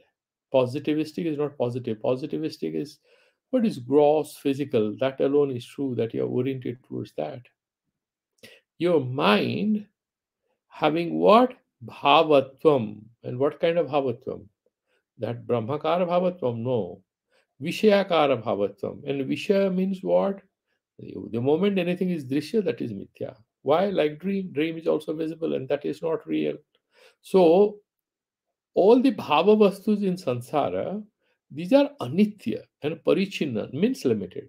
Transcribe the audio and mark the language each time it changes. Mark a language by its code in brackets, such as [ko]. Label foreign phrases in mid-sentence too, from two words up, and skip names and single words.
[en] Positivistic is not positive. Positivistic is what is gross, physical. That alone is true, that you are oriented towards that. Your mind having what? Bhavatvam. And what kind of bhavatvam? That [sa] Brahmakara bhavatvam? [en] No. [sa] Vishayakara bhavatvam. [en] And Vishaya means what? The moment anything is drishya, that is mithya. Why? Like dream. Dream is also visible and that is not real. So, all the [sa] bhava vastus [en] in samsara, these are anitya and parichinna, means limited.